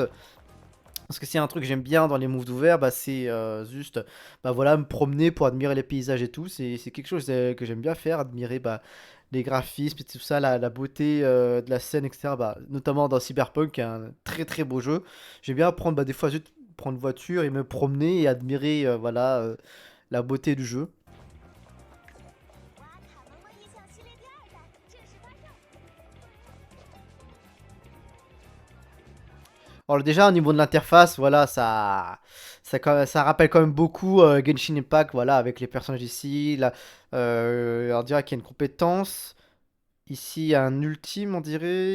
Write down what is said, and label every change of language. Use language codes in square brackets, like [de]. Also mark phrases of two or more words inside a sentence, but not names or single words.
[fr] Parce que s'il y a un truc que j'aime bien dans les mondes ouverts, bah, c'est juste bah, voilà, me promener pour admirer les paysages et tout. C'est quelque chose que j'aime bien faire, admirer bah, les graphismes et tout ça, la beauté de la scène, etc. Bah, notamment dans Cyberpunk, qui est un très très beau jeu. J'aime bien prendre bah, des fois juste prendre une voiture et me promener et admirer voilà, la beauté du jeu. [zh] 瓦卡门万异象系列第2弹正式发售。 [fr] Alors déjà au niveau de l'interface, voilà, ça rappelle quand même beaucoup Genshin Impact, voilà, avec les personnages ici. Là, on dirait qu'il y a une compétence. Ici, il y a un ultime, on dirait.